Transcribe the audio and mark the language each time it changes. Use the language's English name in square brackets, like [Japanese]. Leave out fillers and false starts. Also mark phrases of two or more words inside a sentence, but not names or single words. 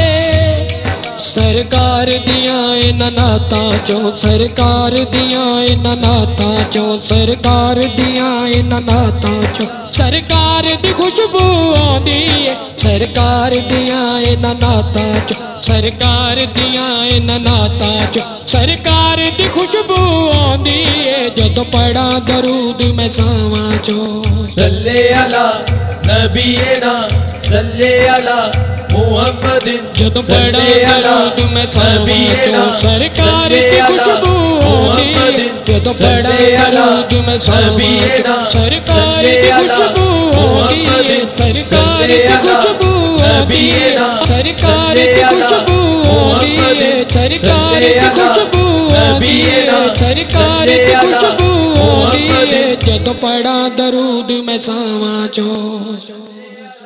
[Punjabi] سرکار دیاں نعتاں چو سرکار دیاں نعتاں چو سرکار دیاں نعتاں چو سرکار دی خوشبو آندی ہے سرکار دیاں نعتاں چو سرکار دیاں نعتاں چو سرکار دی خوشبو آندی ہے جدوں پڑھاں درود میں ساواں چو [Arabic] صلى على نبينا صلى على محمد [Punjabi] جدوں پڑھاں درود میں ساواں چو سرکار دی خوشبو آندی ہے جدوں پڑھاں درود میں ساواں چو سرکار دی خوشبو آندی ہے سرکار دی خوشبو آندی ہے سرکار دی خوشبو آندی ہے سرکار دی خوشبو آندی ہے سرکار دی خوشبو آندی ہے جدوں پڑھاں درود میں ساواں چو.